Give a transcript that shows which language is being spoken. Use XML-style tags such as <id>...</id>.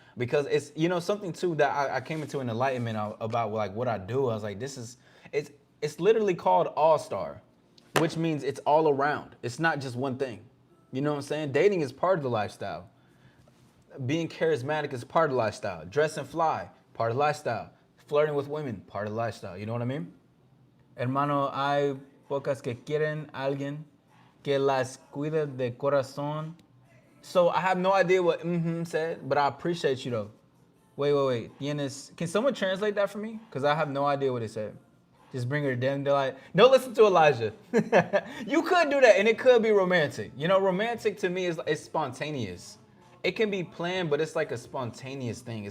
<en>Because it's, something too that I came into an enlightenment about like what I do. I was like, it's literally called AllStar, which means it's all around. It's not just one thing. You know what I'm saying? Dating is part of the lifestyle. Being charismatic is part of the lifestyle. Dressing fly, part of the lifestyle. Flirting with women, part of the lifestyle. You know what I mean?</en> <es>Hermano, hay pocas que quieren alguien que las cuide de corazón.</es> <en>So I have no idea what said, but I appreciate you though. Wait. Can someone translate that for me? Because I have no idea what it said. Just bring her down. They're like, no, listen to Elijah. You could do that, and it could be romantic. Romantic to me is spontaneous. It can be planned, but it's like a spontaneous thing.</en>